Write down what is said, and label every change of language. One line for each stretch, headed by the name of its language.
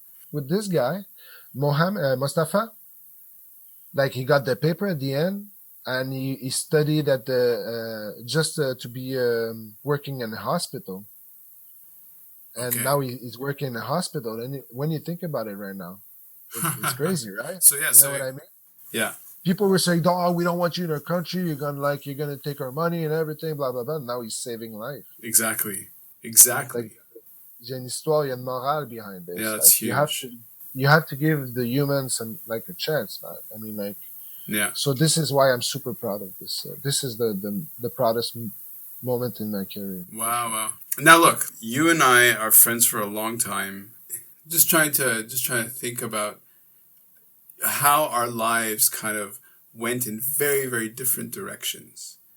English: With this guy, Mustafa, like he got the paper at the end, and he studied at the just to be working in a hospital, and Okay. now he's working in a hospital. And when you think about it, right now, it's crazy, right? So yeah. You know what I mean? Yeah. People were saying, "Oh, we don't want you in our country. You're gonna take our money and everything." Blah blah blah. Now he's saving life. Exactly. Exactly.
French: Like, il y a une histoire, il y a une morale
English: behind this. Yeah, that's like, huge. You have to give the humans like a chance, man. I mean, like, Yeah. so this is why I'm super proud of this. This is the proudest moment in my career. Wow. Wow. Now look, you and I are friends for a long time. Just trying to think about how our lives kind of went in very, very different directions.